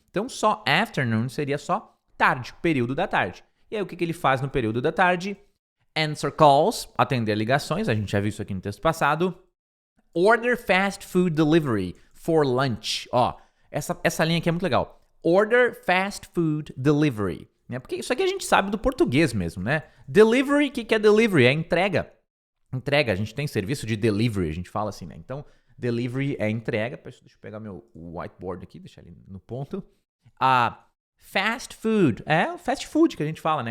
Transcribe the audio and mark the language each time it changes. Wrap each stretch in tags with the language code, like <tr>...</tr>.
<pt>Então só afternoon seria só tarde, período da tarde. E aí o que ele faz no período da tarde?</pt> <en>Answer calls,</en> <pt>atender ligações, a gente já viu isso aqui no texto passado.</pt> <en>Order fast food delivery for lunch.</en> <pt>Essa linha aqui é muito legal.</pt> <en>Order fast food delivery.</en> <pt>Né? Porque isso aqui a gente sabe do português mesmo, né? Delivery, o que é delivery? É entrega. Entrega, a gente tem serviço de delivery, a gente fala assim, né? Então, delivery é entrega. Deixa eu pegar meu whiteboard aqui, deixar ele no ponto. Fast food, é o fast food que a gente fala, né?</pt>